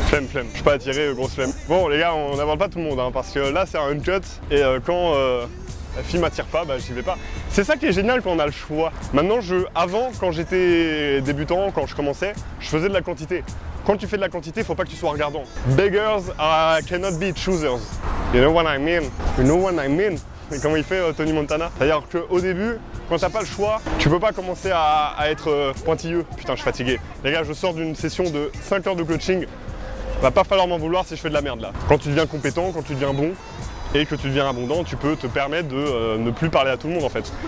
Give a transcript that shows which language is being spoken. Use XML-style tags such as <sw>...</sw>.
<fr>Flemme, je suis pas attiré, grosse flemme. Bon les gars, on n'avale pas tout le monde hein, parce que là c'est un uncut et quand la fille m'attire pas, bah j'y vais pas. C'est ça qui est génial quand on a le choix. Maintenant, avant, quand j'étais débutant, quand je commençais, je faisais de la quantité. Quand tu fais de la quantité, faut pas que tu sois regardant.</fr> <en>Beggars cannot be choosers. You know what I mean? You know what I mean?</en> <fr>Et comment il fait Tony Montana? C'est-à-dire qu'au début, quand t'as pas le choix, tu peux pas commencer à être pointilleux. Putain, je suis fatigué. Les gars, je sors d'une session de 5 heures de coaching. Va pas falloir m'en vouloir si je fais de la merde là. Quand tu deviens compétent, quand tu deviens bon, et que tu deviens abondant, tu peux te permettre de ne plus parler à tout le monde en fait.</fr>